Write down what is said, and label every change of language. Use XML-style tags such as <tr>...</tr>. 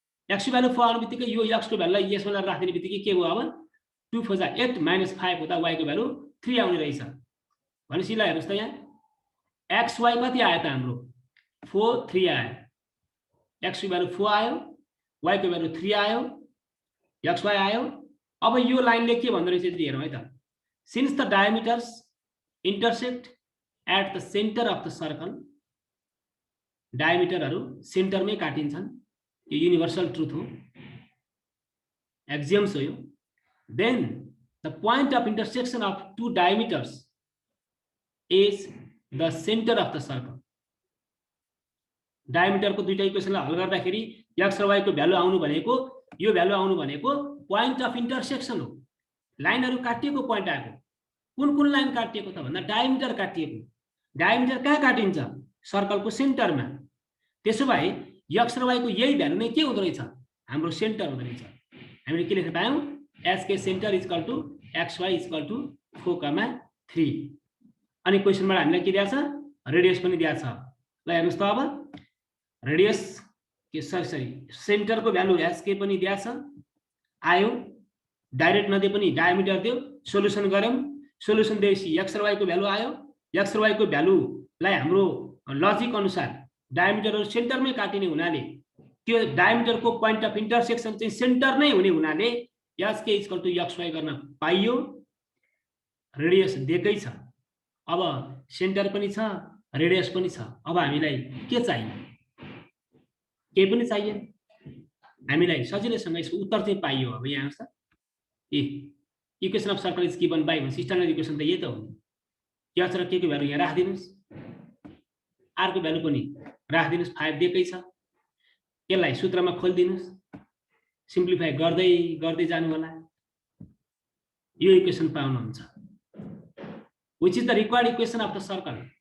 <ne>x को value 4 आउने बित्तिकै यो x को भ्यालुलाई यसमा लगाएर राख्दिने बित्तिकै के भयो, अब 2 4 जा 8 - 5 हुँदा y को भ्यालु 3 आउने रहेछ। भनेपछि ल हेर्नुस् त, यहाँ xy कति आयो त हाम्रो, 4 3 आयो। x को भ्यालु 4 आयो, y को भ्यालु 3 आयो, xy आयो। अब यो लाइनले के भन्दो रहेछ हेरौँ है त।</ne> <en>since the diameters intersect at the center of the circle,</en> <ne>डायमिटरहरु सेन्टरमै काटिन्छन्, यो युनिभर्सल ट्रुथ हो, एक्सियम्स हो यो।</ne> <en>then the point of intersection of two diameters is the center of the circle.</en> <ne>डायमिटरको दुईटा इक्वेसनलाई हल गर्दाखेरि x र y को भ्यालु आउनु भनेको, यो भ्यालु आउनु भनेको पोइन्ट अफ इन्टरसेक्सन हो। लाइनहरु काटिएको पोइन्ट आएको। कुन लाइन काटिएको त भन्दा डायमिटर काटिएको। डायमिटर कहाँ काटिन्छ, सर्कलको सेन्टरमा। त्यसो भए x र y को यही भ्यालु नै के हुँदो रहेछ, हाम्रो सेन्टर हुँदो रहेछ। हामीले के लेख्न पायौं, SK सेन्टर = xy = 4, 3। अनि क्वेशनबाट हामीलाई के दिएको छ, रेडियस पनि दिएको छ। ल हेर्नुस् त, अब रेडियस के सरी सेन्टरको भ्यालु SK पनि दिएको छ, आयो। डाइरेक्ट नदिए पनि डायमिटर दियो, सोलुसन गर्यौं। सोलुसन दिएपछि x र y को भ्यालु आयो। x र y को भ्यालुलाई हाम्रो लजिक अनुसार डायमिटरहरु सेन्टरमै काटिने हुनाले त्यो डायमिटरको पोइन्ट अफ इन्टरसेक्सन चाहिँ सेन्टर नै हुने हुनाले SK = xy गर्न पाइयो। रेडियस दिएकै छ, अब सेन्टर पनि छ, रेडियस पनि छ। अब हामीलाई के चाहियो, केही पनि चाहिएन। हामीलाई सजिलैसँग यसको उत्तर चाहिँ पाइयो। अब यहाँ हेर्नुस् त,</ne> <en>equation of circle is given by</en> <ne>भन्छ, स्ट्यान्डर्ड इक्वेसन त यही त हो। x र k को भ्यालु यहाँ राखिदिनुस्, r को भ्यालु पनि राखिदिनुस्, 5 दिएकै छ। यसलाई सूत्रमा खोलिदिनुस्, सिम्प्लिफाई गर्दै गर्दै जानु होला, यो इक्वेसन पाउनुहुन्छ,</ne> <en>Which is the required equation of the circle.</en>